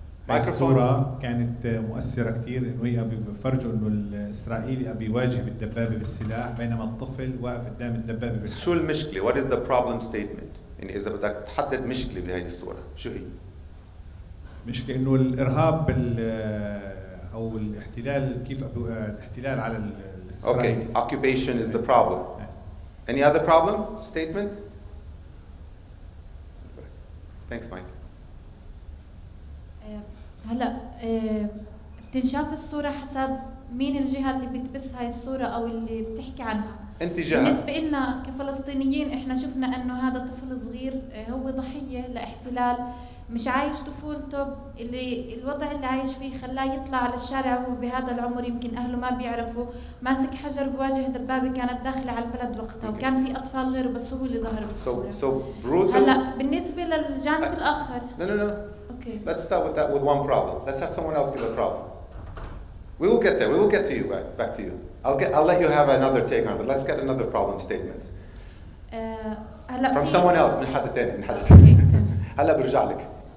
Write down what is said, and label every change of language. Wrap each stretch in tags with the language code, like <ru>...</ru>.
<ar>الصورة كانت مؤثرة كثير إنه هي بيفرجوا إنه الإسرائيلي بيواجه بالدبابة بالسلاح بينما الطفل واقف قدام الدبابة بالسلاح. شو المشكلة؟</ar> <en>What is the problem statement؟</en> <ar>يعني إذا بدك تحدد مشكلة بهذه الصورة، شو هي؟ مشكلة إنه الإرهاب أو الاحتلال كيف الاحتلال على الإسرائيلي.</ar> <en>Okay, occupation is the problem. Any other problem statement? Thanks, Mike.</en> <ar>هلا بتنشاف الصورة حسب مين الجهة اللي بتبث هاي الصورة أو اللي بتحكي عنها. أنت جهة. بالنسبة لنا كفلسطينيين إحنا شفنا إنه هذا طفل صغير هو ضحية لاحتلال مش عايش طفولته اللي الوضع اللي عايش فيه خلاه يطلع على الشارع وهو بهذا العمر يمكن أهله ما بيعرفوا ماسك حجر بواجه دبابة كانت داخلة على البلد وقتها وكان في أطفال غيره بس هو اللي ظهر بالصورة.</ar> <en>So brutal.</en> <ar>هلا بالنسبة للجانب الآخر.</ar> <en>No. Okay. Let's start with that with one problem. Let's have someone else give a problem. We will get there. We will get to you back to you. I'll let you have another take on it, but let's get another problem statements. From someone else.</en> <ar>من حد تاني. هلا برجع لك.</ar>